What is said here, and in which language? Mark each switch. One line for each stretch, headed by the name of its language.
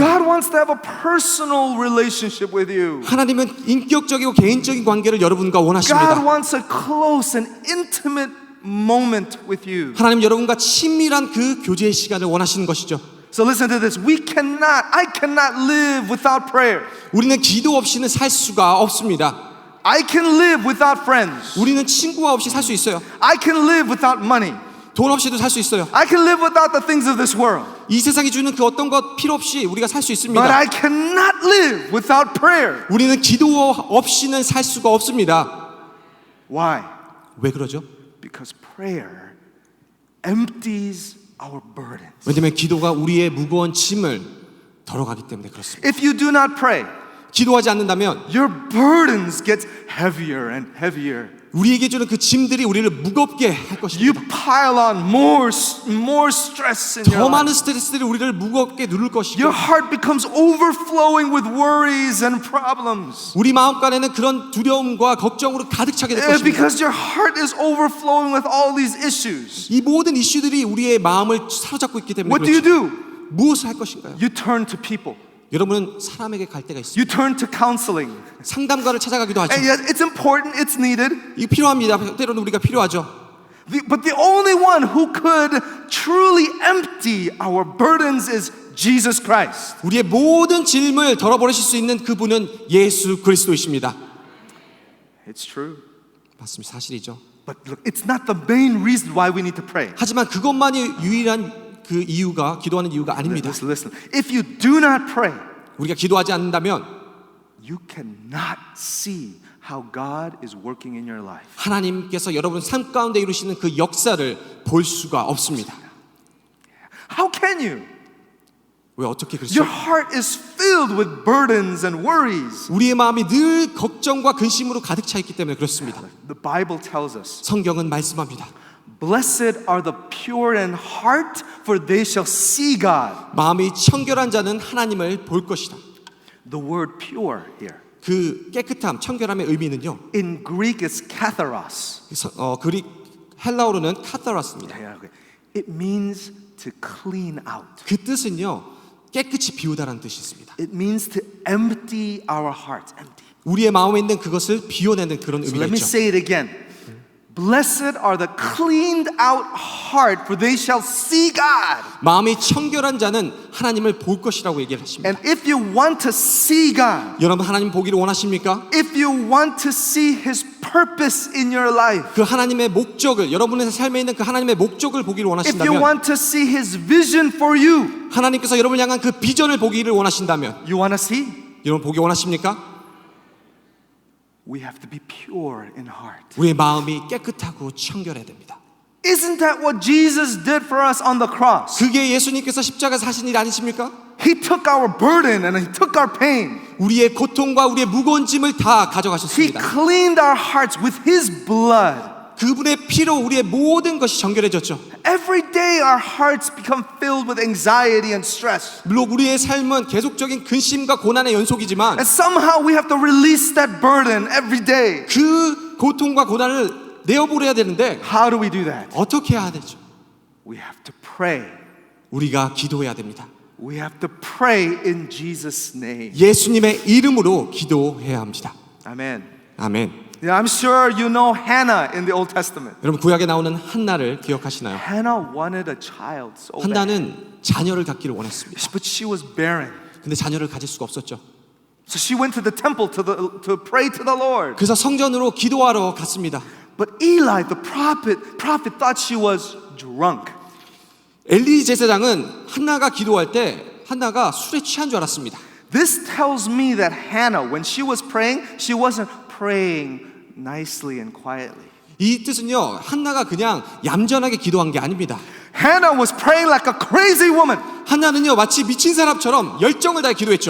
English: God wants to have a personal relationship with you.
Korean: 하나님은 인격적이고 개인적인 관계를 여러분과
English: God
Korean: 원하십니다.
English: wants a close and intimate moment with you.
Korean: 하나님 여러분과 친밀한 그 교제의 시간을 원하시는 것이죠.
English: So listen to this. I cannot live without prayer.
Korean: 우리는 기도 없이는 살 수가 없습니다.
English: I can live without friends.
Korean: 우리는 친구와 없이 살 수 있어요.
English: I can live without money.
Korean: 돈 없이도 살 수 있어요.
English: I can live without the things of this world.
Korean: 이 세상이 주는 그 어떤 것 필요 없이 우리가 살 수
English: But
Korean: 있습니다.
English: I cannot live without prayer.
Korean: 우리는 기도 없이는 살 수가 없습니다.
English: Why?
Korean: 왜 그러죠?
English: Because prayer empties our burdens.
Korean: 왜냐하면 기도가 우리의 무거운 짐을 덜어가기 때문에 그렇습니다.
English: If you do not pray,
Korean: 기도하지 않는다면
English: your burdens get heavier and heavier.
Korean: 우리에게 주는 그 짐들이 우리를 무겁게 할
English: You
Korean: 것입니다.
English: pile on more stress in your
Korean: 더 많은
English: life.
Korean: 스트레스들이 우리를 무겁게 누를 것이고
English: Your heart becomes overflowing with worries and problems.
Korean: 우리 마음간에는 그런 두려움과 걱정으로 가득 차게 될 것입니다.
English: Because your heart is overflowing with all these issues.
Korean: 이 모든 이슈들이 우리의 마음을 사로잡고 있기 때문에
English: What do you
Korean: 그렇죠.
English: do?
Korean: 무엇을 할 것인가요?
English: You turn to people.
Korean: 여러분은 사람에게 갈 때가 있습니다.
English: You turn to counseling.
Korean: 상담가를 찾아가기도 하죠.
English: And yet it's important, it's needed.
Korean: 이게 필요합니다. 때로는 우리가 필요하죠.
English: But the only one who could truly empty our burdens is Jesus Christ.
Korean: 우리의 모든 짐을 덜어버리실 수 있는 그분은 예수 그리스도이십니다.
English: It's true.
Korean: 맞습니다. 사실이죠.
English: But look, it's not the main reason why we need to pray.
Korean: 하지만 그것만이 유일한 그 이유가 기도하는 이유가 아닙니다.
English: Listen. If you do not pray,
Korean: 우리가 기도하지 않는다면
English: you cannot see how God is working in your life.
Korean: 하나님께서 여러분 삶 가운데 이루시는 그 역사를 볼 수가 없습니다.
English: How can you?
Korean: 왜 어떻게 그렇죠?
English: Your heart is filled with burdens and worries.
Korean: 우리의 마음이 늘 걱정과 근심으로 가득 차 있기 때문에 그렇습니다.
English: The Bible tells us,
Korean: 성경은 말씀합니다.
English: Blessed are the pure in heart, for they shall see God.
Korean: 마음이 청결한 자는 하나님을 볼 것이다.
English: The word pure here,
Korean: 그 깨끗함, 청결함의 의미는요.
English: in Greek is katharos.
Korean: 그릭 헬라어로는 카타라스입니다.
English: It means to clean out.
Korean: 그 뜻은요. 깨끗이 비우다라는 뜻이 있습니다.
English: It means to empty our hearts. Empty.
Korean: 우리의 마음에 있는 그것을 비워내는 그런
English: So
Korean: 의미가
English: let me
Korean: 있죠.
English: say it again. Blessed are the cleaned out heart, for they shall see God.
Korean: 마음이 청결한 자는 하나님을 볼 것이라고 얘기를 하십니다.
English: And if you want to see God,
Korean: 여러분 하나님 보기를 원하십니까?
English: if you want to see His purpose in your life,
Korean: 그 하나님의 목적을 여러분의 삶에 있는 그 하나님의 목적을 보기를
English: if you
Korean: 원하신다면
English: want to see His vision for you,
Korean: 하나님께서 여러분을 향한 그 비전을 보기를 원하신다면
English: you want to see?
Korean: 여러분 보기 원하십니까?
English: We have to be pure in heart.
Korean: 우리의 마음이 깨끗하고 청결해야 됩니다.
English: Isn't that what Jesus did for us on the cross?
Korean: 그게 예수님께서 십자가에서 하신 일 아니십니까?
English: He took our burden and He took our pain.
Korean: 우리의 고통과 우리의 무거운 짐을 다
English: He
Korean: 가져가셨습니다.
English: cleaned our hearts with His blood.
Korean: 그분의 피로 우리의 모든 것이 정결해졌죠.
English: Every day our hearts become filled with anxiety and stress.
Korean: 물론 우리의 삶은 계속적인 근심과 고난의 연속이지만
English: And somehow we have to release that burden every day.
Korean: 그 고통과 고난을 내어버려야 되는데
English: How do we do that?
Korean: 어떻게 해야 되죠?
English: We have to pray.
Korean: 우리가 기도해야 됩니다.
English: We have to pray in Jesus' name.
Korean: 예수님의 이름으로 기도해야 합니다.
English: Amen.
Korean: 아멘.
English: Yeah, I'm sure you know Hannah in the Old Testament.
Korean: 여러분 구약에 나오는 한나를 기억하시나요?
English: Hannah wanted a child so bad.
Korean: 한나는 자녀를 갖기를 원했습니다.
English: But she was barren.
Korean: 근데 자녀를 가질 수가 없었죠.
English: So she went to the temple to pray to the Lord.
Korean: 그래서 성전으로 기도하러 갔습니다.
English: But Eli, the prophet thought she was drunk.
Korean: 엘리 제사장은 한나가 기도할 때 한나가 술에 취한 줄 알았습니다.
English: This tells me that Hannah, when she was praying, she wasn't praying nicely and quietly.
Korean: 이 뜻은요, 한나가 그냥 얌전하게 기도한 게 아닙니다.
English: Hannah was praying like a crazy woman.
Korean: 한나는요, 마치 미친 사람처럼 열정을 다해 기도했죠.